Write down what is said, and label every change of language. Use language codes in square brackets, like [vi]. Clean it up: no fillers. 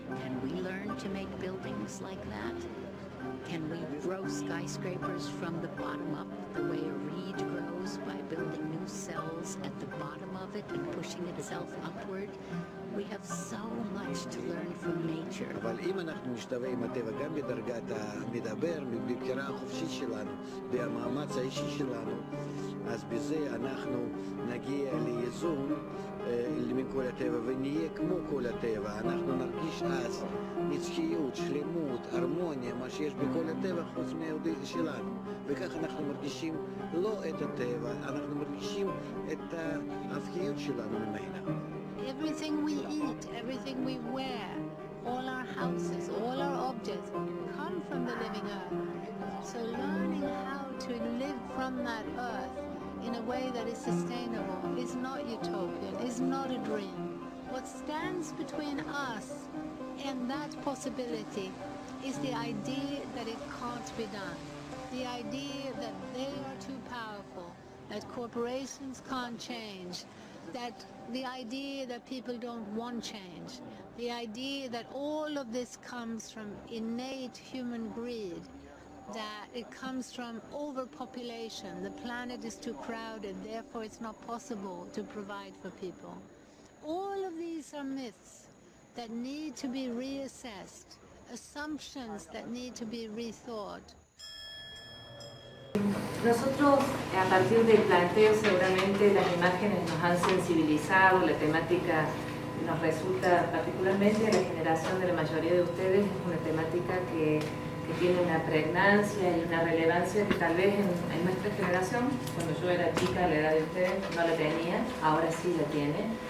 [en] Can we learn to make buildings like that? Can we grow skyscrapers from the bottom up the way a reed grows by building new cells at the bottom of it and pushing itself upward? We have so much to learn from nature. [he] אבל אם אנחנו נשתווה עם הטבע גם בדרגת המדבר, בבחירה החופשית שלנו, במאמץ האישי שלנו, אז בזה אנחנו נגיע לאיזון מכל הטבע ונהיה כמו כל הטבע. אנחנו נרגיש אז נצחיות, שלמות, הרמוניה, מה שיש בכל הטבע חוץ מהיהודי שלנו. וכך אנחנו מרגישים לא את הטבע, אנחנו מרגישים את ההפקיות שלנו ממנה. [en] Everything we eat, everything we wear, all our houses, all our objects come from the living earth. So learning how to live from that earth in a way that is sustainable is not utopian, is not a dream. What stands between us and that possibility is the idea that it can't be done. The idea that they are too powerful, that corporations can't change, that the idea that people don't want change, the idea that all of this comes from innate human greed, that it comes from overpopulation, the planet is too crowded, therefore it's not possible to provide for people. All of these are myths that need to be reassessed, assumptions that need to be rethought. [es] Nosotros, a partir del planteo, seguramente las imágenes nos han sensibilizado, la temática nos resulta, particularmente a la generación de la mayoría de ustedes, es una temática que tiene una pregnancia y una relevancia que tal vez en nuestra generación, cuando yo era chica, a la edad de ustedes, no la tenía, ahora sí la tiene.